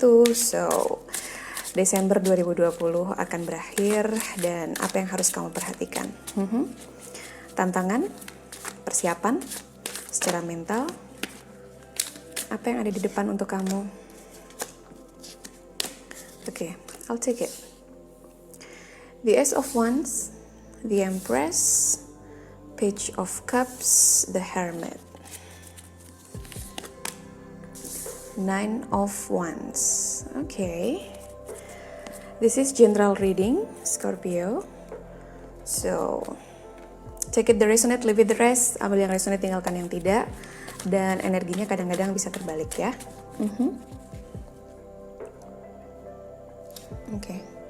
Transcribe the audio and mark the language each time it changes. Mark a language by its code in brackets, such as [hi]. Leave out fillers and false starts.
[id] So, Desember 2020 akan berakhir dan apa yang harus kamu perhatikan? Tantangan, persiapan, secara mental, apa yang ada di depan untuk kamu? [en] Oke, I'll take it. The Ace of Wands, the Empress, Page of Cups, the Hermit, Nine of Wands. Okay, this is general reading, Scorpio. So, take it the resonate, leave it the rest. [id] Ambil yang resonate, tinggalkan yang tidak. Dan energinya kadang-kadang bisa terbalik ya. [en] Okay.